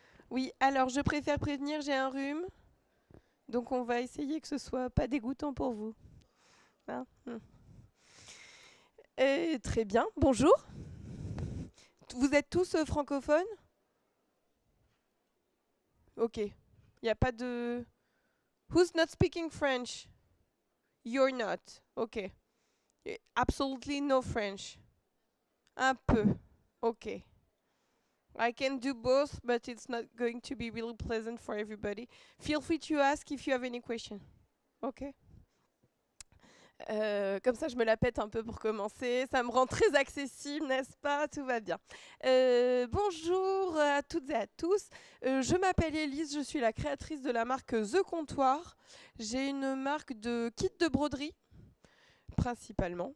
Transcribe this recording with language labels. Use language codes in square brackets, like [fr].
[fr] Oui, alors je préfère prévenir, j'ai un rhume, donc on va essayer que ce soit pas dégoûtant pour vous. Hein. Très bien, bonjour. Vous êtes tous francophones? Ok. Il n'y a pas de... [en] Who's not speaking French? You're not. Ok. Absolutely no French. [fr] Un peu. [en] Ok. I can do both, but it's not going to be really pleasant for everybody. Feel free to ask if you have any question. Ok. [fr] Comme ça, je me la pète un peu pour commencer. Ça me rend très accessible, n'est-ce pas? Tout va bien. Bonjour à toutes et à tous. Je m'appelle Elise, je suis la créatrice de la marque The Comptoir. J'ai une marque de kits de broderie principalement.